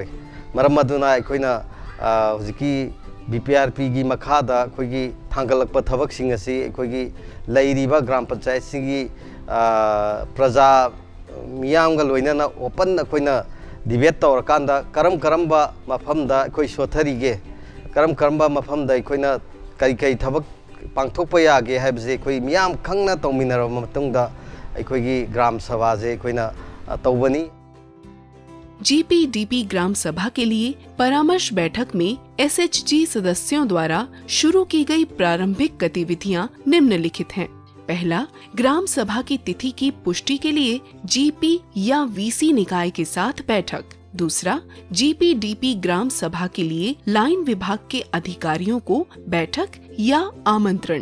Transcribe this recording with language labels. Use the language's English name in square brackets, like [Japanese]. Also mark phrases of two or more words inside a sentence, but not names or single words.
[Manipuri] মরম অদুনা অখোইনা হুজিকী বীপীআরপী কী মখাদা অখোগী থাংলকপা থবকসিং অসী অখোগী লৈরিবা [Hindi] ग्राम पंचायत [Manipuri] সিংগী প্রজা মিয়ামগা লোইননা ওপন অখোইনা ডিবেট তৌরকান্দা করম মফমদা অখোই সোথরীগে করম মফমদা অখোইনা কই থবক পাংথোকপা যাগে হাইবজে অখোই মিয়াম খংনা তৌমিনরব মতুংদা অখোগী [Hindi] ग्राम सभा [Manipuri] জে অখোইনা তৌবনী। [Hindi] जीपीडीपी ग्राम सभा के लिए परामर्श बैठक में एसएचजी सदस्यों द्वारा शुरू की गई प्रारंभिक गतिविधियां निम्नलिखित हैं। पहला, ग्राम सभा की तिथि की पुष्टि के लिए जीपी या वीसी निकाय के साथ बैठक। दूसरा, जीपीडीपी ग्राम सभा के लिए लाइन विभाग के अधिकारियों को बैठक या आमंत्रण।